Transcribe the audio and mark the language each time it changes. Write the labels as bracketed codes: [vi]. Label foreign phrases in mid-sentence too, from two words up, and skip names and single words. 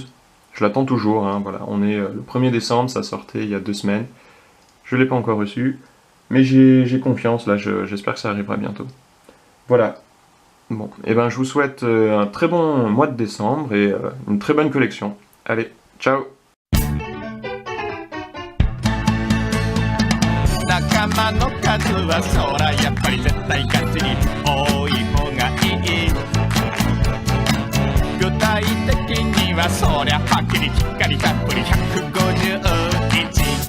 [fr] Je l'attends toujours, hein, voilà. On est le 1er décembre, ça sortait il y a 2 semaines. Je ne l'ai pas encore reçu, mais j'ai confiance, là, j'espère que ça arrivera bientôt. Voilà. Bon, et ben je vous souhaite un très bon mois de décembre et une très bonne collection. Allez, ciao! [ja] 仲間の数はそらやっぱり絶対ガチに多い方がいい具体的にはそりゃはっきりきっかりたっぷり150